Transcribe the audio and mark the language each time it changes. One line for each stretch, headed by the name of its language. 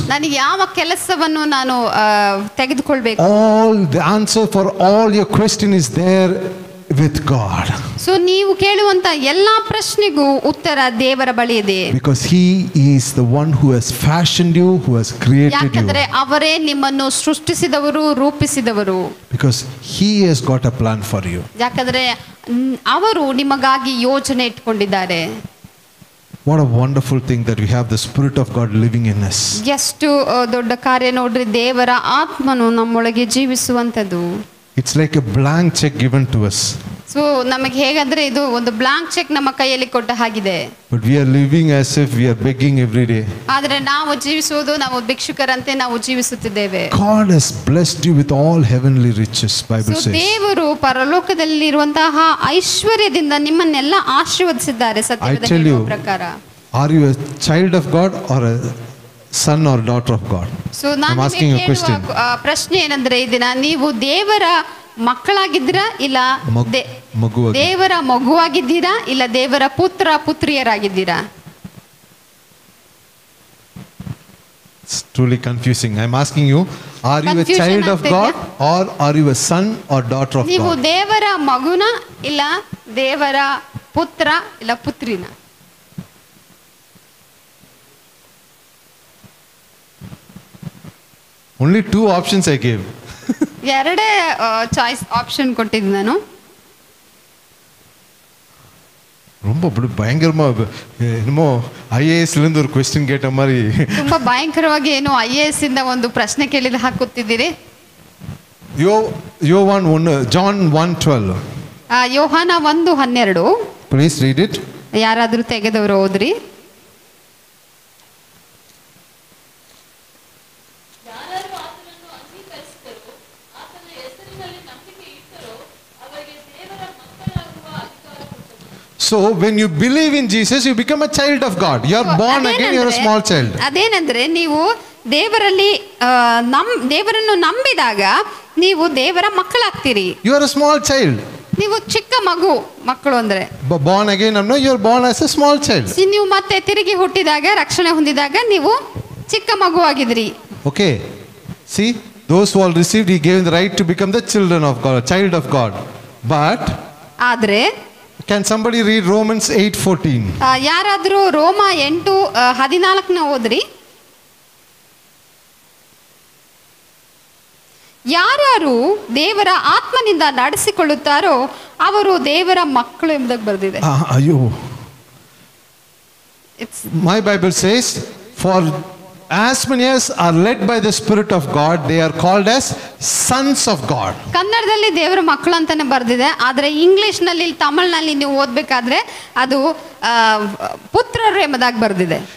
Kannada: ನನಗೆ ಯಾವ ಕೆಲಸವನ್ನು ನಾನು ತೆಗೆದುಕೊಳ್ಬೇಕು.
English: All the answer for all your question is there with God.
Kannada: So ನೀವು ಕೇಳುವಂತ ಎಲ್ಲಾ ಪ್ರಶ್ನೆಗೂ ಉತ್ತರ ದೇವರ ಬಳಿ ಇದೆ.
English: Because He is the one who has fashioned you, who has created
Kannada: ಯಾಕಂದ್ರೆ
English: you.
Kannada: ಅವರೇ ನಿಮ್ಮನ್ನು ಸೃಷ್ಟಿಸಿದವರು, ರೂಪಿಸಿದವರು.
English: Because He has got a plan for you.
Kannada: ಯಾಕಂದ್ರೆ ಅವರು ನಿಮಗಾಗಿ ಯೋಜನೆ ಇಟ್ಕೊಂಡಿದ್ದಾರೆ.
English: What a wonderful thing that we have the Spirit of God living in us.
Kannada: ಎಷ್ಟು ದೊಡ್ಡ ಕಾರ್ಯ ನೋಡ್ರಿ, ದೇವರ ಆತ್ಮನು ನಮ್ಮೊಳಗೆ ಜೀವಿಸುವಂತದ್ದು.
English: It's like a blank check given to us.
Kannada: So ನಮಗೆ ಹೇಗಂದ್ರೆ ಇದು ಒಂದು ಬ್ಲಾಂಕ್ ಚೆಕ್ ನಮ್ಮ ಕೈಯಲ್ಲಿ ಕೊಟ್ಟ ಹಾಗಿದೆ.
English: But we are living as if we are begging every day.
Kannada: ಆದ್ರೆ ನಾವು ಜೀವಿಸುವುದು, ನಾವು ಭಿಕ್ಷುಕರಂತೆ ನಾವು ಜೀವಿಸುತ್ತಿದ್ದೇವೆ.
English: God has blessed you with all heavenly riches, Bible says.
Kannada: ದೇವರು ಪರಲೋಕದಲ್ಲಿರುವಂತಹ ಐಶ್ವರ್ಯದಿಂದ ನಿಮ್ಮನ್ನೆಲ್ಲ ಆಶೀರ್ವದಿಸಿದ್ದಾರೆ. ಸತ್ಯವೇದ ಹೇಳುವ ಪ್ರಕಾರ.
English: Are you a child of God or a son or daughter of God?
Kannada: So ನಾನು ಪ್ರಶ್ನೆ ಏನಂದ್ರೆ, ಈ ದಿನ ನೀವು ದೇವರ ಮಕ್ಕಳಾಗಿದ್ದೀರಾ ಇಲ್ಲ ದೇವರ ಮಗುವಾಗಿದ್ದೀರಾ ಇಲ್ಲ ದೇವರ ಪುತ್ರ ಪುತ್ರಿಯರಾಗಿದ್ದೀರಾ?
English: It's truly confusing. I'm asking you, are you a child of God or are you a son or daughter of God?
Kannada: ನೀವು ದೇವರ ಮಗುನ ಇಲ್ಲ ದೇವರ ಪುತ್ರ ಇಲ್ಲ ಪುತ್ರಿನ?
English: Only 2 options I gave.
Kannada: ಎರಡೇ ಚಾಯ್ಸ್ ಆಪ್ಷನ್ ಕೊಟ್ಟಿದ್ದು ನಾನು.
Tamil: ரொம்ப பயங்கரமா என்னமோ IAS ஒரு ಕ್ವೆಶ್ಚನ್ கேட்ட மாதிரி
Kannada: ತುಂಬಾ ಭಯಂಕರವಾಗಿ ಏನು IAS ಇಂದ ಒಂದು ಪ್ರಶ್ನೆ ಕೇಳಿದ ಹಾಕುತ್ತಿದ್ದೀರಿ.
English: ಯೋಹಾನ್ 1 John 1:12.
Kannada: ಯೋಹಾನ 1:12.
English: Please read it.
Kannada: ಯಾರಾದರೂ ತೆಗೆದವರು ಓದ್ರಿ.
English: So when you believe in Jesus, you become a child of God. You are born again, you are a small child.
Kannada: ಅದೇನೆಂದ್ರೆ ನೀವು ದೇವರಲ್ಲಿ ದೇವರನ್ನು ನಂಬಿದಾಗ ನೀವು ದೇವರ ಮಕ್ಕಳಾಗ್ತೀರಿ.
English: You are a small child.
Kannada: ನೀವು ಚಿಕ್ಕ ಮಕ್ಕಳು ಅಂದ್ರೆ.
English: Born again, no, you are born as a small child.
Kannada: ನೀವು ಮತ್ತೆ ತಿರುಗಿ ಹುಟ್ಟಿದಾಗ ರಕ್ಷಣೆ ಹೊಂದಿದಾಗ ನೀವು ಚಿಕ್ಕ ಮಗು ಆಗಿದ್ರಿ.
English: Okay. See, those who all received, he gave the right to become the children of God, a child of God. But
Kannada: ಆದ್ರೆ
English: can somebody read Romans 8:14?
Kannada: ಯಾರಾದರೂ ರೋಮ 8:14 ಓದ್ರಿ. ಯಾರು ದೇವರ ಆತ್ಮನಿಂದ ನಡೆಸಿಕೊಳ್ಳುತ್ತಾರೋ ಅವರು ದೇವರ ಮಕ್ಕಳು ಎಂಬುದಾಗಿ ಬರೆದಿದೆ.
English: ಅಯ್ಯೋ, my Bible says, for as many as are led by the Spirit of God, they are called as sons of God.
Kannada: ಕನ್ನಡದಲ್ಲಿ ದೇವರ ಮಕ್ಕಳು ಅಂತಾನೆ ಬರೆದಿದೆ. ಆದರೆ ಇಂಗ್ಲಿಷ್ನಲ್ಲಿ ತಮಿಳ್ನಲ್ಲಿ ನೀವು ಓದಬೇಕಾದ್ರೆ ಅದು ಪುತ್ರರು ಎಂಬುದಾಗಿ ಬರೆದಿದೆ.